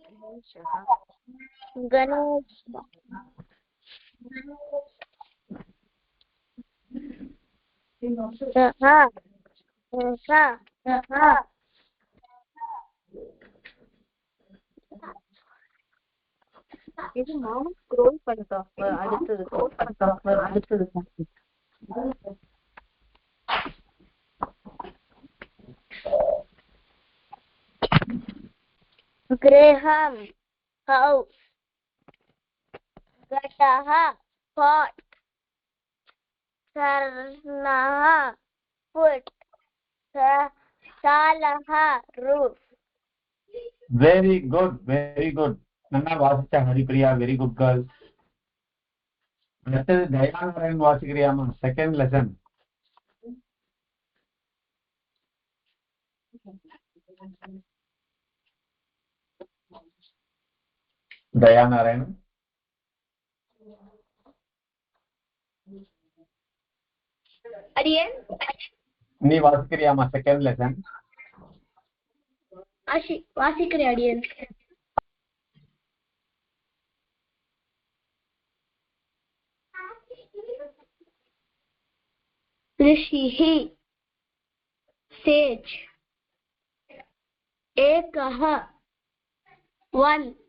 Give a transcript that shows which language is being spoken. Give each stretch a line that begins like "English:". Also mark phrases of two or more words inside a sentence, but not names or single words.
Sanskrit: Ganesha. Saha, Saha, Saha.
Tamil: இது நானும் ஸ்க்ரோல் பண்ணிட்டோம். அடுத்தது
Sanskrit: Graham, house. Gataha, pot. Sarnaha, foot. Salaha, roof.
English: very good, very good.
Tamil: நல்லா வாசிச்ச ஹரிப்ரியா,
English: very good girl.
Tamil: அடுத்தது தயானரன் வாசிக்கிறியாமா? 2nd லெசன். தயானரன், Ariyan? நீ வாசிக்கிறியாமா 2nd லெசன்? வாசிக்கிறேன் அடியன்.
Sanskrit: ऋषिः, sage. एकः, one.